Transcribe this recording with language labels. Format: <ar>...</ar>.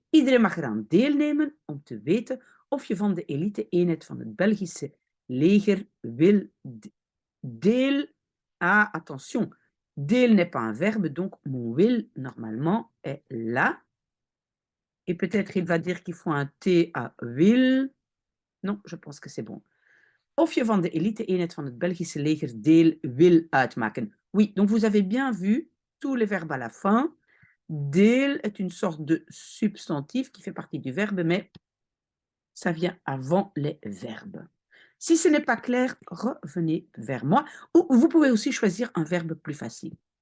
<nl>Iedereen mag eraan deelnemen om te weten of je van de elite-eenheid van het Belgische leger wil deel.</nl> <fr>Ah, attention, deel n'est pas un verbe, donc mon will, normalement, est là. Et peut-être il va dire qu'il faut un T à will. Non, je pense que c'est bon.</fr> <nl>Of je van de elite-eenheid van het Belgische leger deel wil uitmaken.</nl> <fr>Oui, donc vous avez bien vu tous les verbes à la fin. Deel est une sorte de substantif qui fait partie du verbe, mais ça vient avant les verbes. Si ce n'est pas clair, revenez vers moi. Ou vous pouvez aussi choisir un verbe plus facile.</fr>